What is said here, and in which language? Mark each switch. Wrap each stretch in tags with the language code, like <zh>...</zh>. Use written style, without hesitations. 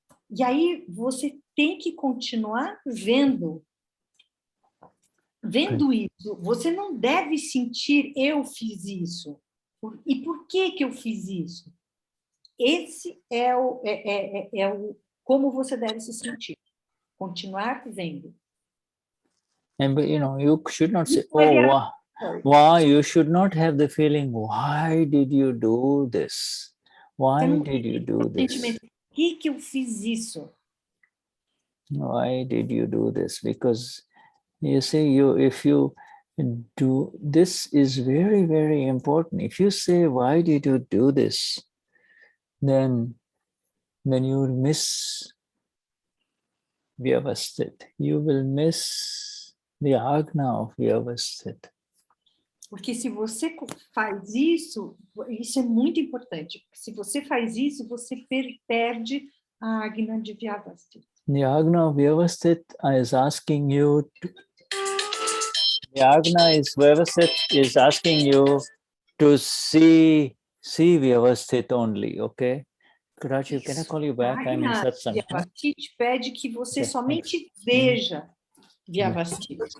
<pt>E aí você tem que continuar vendo isso. Você não deve sentir, eu fiz isso. E por que eu fiz isso? Esse é o como você deve se sentir. Continuar vendo.</pt> <en>And but you should not say, oh, why? You should not have the feeling, why did you do this? Why did you do this?</en> <pt>Por que eu fiz isso?</pt> <en>Why did you do this? Because you see, if you do, this is very, very important. If you say, why did you do this? Then you will miss Vyavasthit. You will miss the Agna of Vyavasthit.</en> <pt>Porque se você faz isso é muito importante. Porque se você faz isso, você perde a Agna de Vyavasthit.</pt> <en>The Agna of Vyavasthit is asking you to, the Agna is Vyavasthit is asking you to see Vyavasthit only, okay? Karachi, can I call you back? I'm in Satsang.</en> <pt>Vyavasthit pede que você somente veja Vyavasthit.</pt>